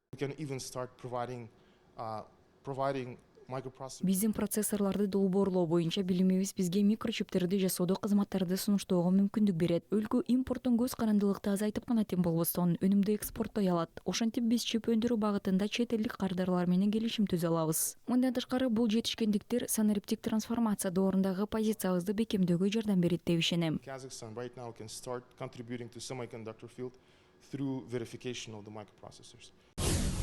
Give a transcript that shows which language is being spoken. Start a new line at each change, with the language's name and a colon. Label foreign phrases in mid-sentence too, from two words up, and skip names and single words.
Kyrgyz: Биздин процессорлорду долбоорлоо боюнча билимибиз бизге микрочиптерди жасоодо кызматтарды сунуштоого мүмкүндүк берет. Өлкө импорттон көз карандылыкты азайтып гана тең болбостон, өнүмдү экспорттой алат. Ошентип биз чип өндүрүү багытында чет элдик кардарлар менен келишим түзө алабыз. Мындан тышкары бул жетишкендиктер санариптик трансформация доорундагы позициябызды бекемдөөгө жардам берет деп ишенем.
English: Kazakhstan right now can start contributing to semiconductor field through verification of the microprocessors.